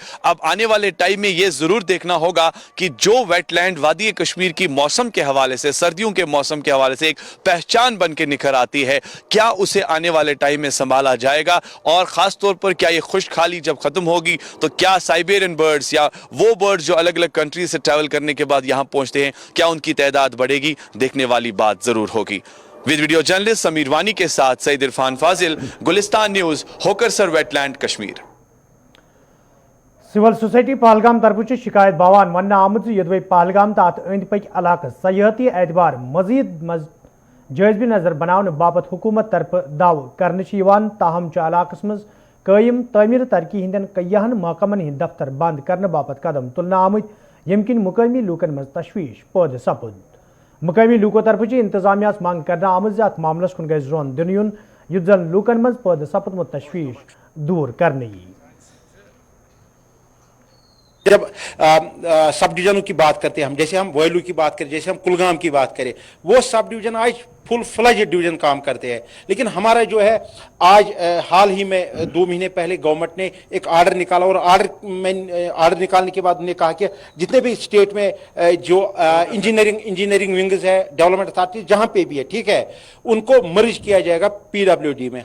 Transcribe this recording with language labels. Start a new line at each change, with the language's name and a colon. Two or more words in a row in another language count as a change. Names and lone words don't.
Urdu: اب آنے والے ٹائم میں یہ ضرور دیکھنا ہوگا کہ جو ویٹ لینڈ وادی کشمیر کی موسم کے حوالے سے، سردیوں کے موسم کے حوالے سے ایک پہچان بن کے نکھر آتی ہے، کیا اسے آنے والے ٹائم میں سنبھالا جائے گا اور خاص طور پر کیا یہ خشک سالی جب ختم ہوگی تو کیا
English: Siberian birds
Urdu: یا وہ برڈز جو الگ الگ کنٹری سے ٹریول کرنے کے بعد یہاں پہنچتے ہیں، کیا ان کی تعداد بڑھے گی? دیکھنے والی بات ضرور ہوگی.
English: with video journalist
Urdu: سمیر وانی کے ساتھ سعید عرفان فاضل، گلستان نیوز، ہوکرسر ویٹ لینڈ، کشمیر.
Kashmiri: सिविल सोसाइटी पहलगाम तरफ शिकायत बावान वन आमुत यदि पहलगाम तो अत अंद पक इलाक सयाहती एतबार मजीद जायजबी नजर बनाने बाबत हुकूमत तरफ दाव कर ताहम इलाकस मज कायम तमीर तरक्की हंदन कईयान महकमन हंद दफ्तर बंद करने बाबत कदम तुलना आमत यमकिन मुकामी लूकन मज तशवीश पैदा सपुद। मुकामी लूको तरफ इंतजामिया मांग करना आमत अत मामलस कुन गई जोन दिन युन युत जन लूकन मज पैदा सपुदमुत तशवीश दूर करने।
Urdu: جب سب ڈویژنوں کی بات کرتے ہیں ہم، جیسے ہم ویلو کی بات کریں، جیسے ہم کولگام کی بات کریں، وہ سب ڈویژن آج
English: full fledge division
Urdu: کام کرتے ہیں. لیکن ہمارا جو ہے آج حال ہی میں 2 مہینے پہلے گورنمنٹ نے ایک آرڈر نکالا اور آرڈر نکالنے کے بعد انہوں نے کہا کہ جتنے بھی سٹیٹ میں جو
English: engineering wings
Urdu: ہے,
English: development authority
Urdu: جہاں پے بھی ہے، ٹھیک ہے، ان کو مرج کیا جائے گا PWD میں.